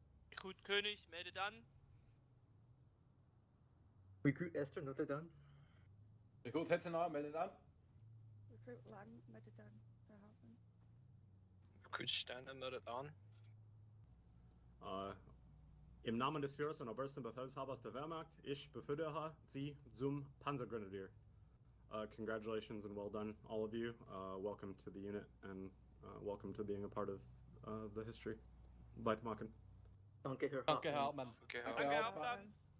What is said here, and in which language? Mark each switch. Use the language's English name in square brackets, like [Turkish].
[German] Rekrut König, meldet an. [English] Recruit Esther, noted down. [German] Rekrut Hetzenauer, meldet an. Recruit Lang, meldet an, Herr Hauptmann. Rekrut Steiner, meldet an. Im Namen des Führers und obersten Befehlshabers der Wehrmacht, ich befördere Sie zum Panzergrenadier. [English] Congratulations and well done, all of you. Welcome to the unit and welcome to being a part of the history. [German] Weitermachen. Danke, Herr Danke, Hauptmann. Herr Hauptmann. Danke, Hauptmann.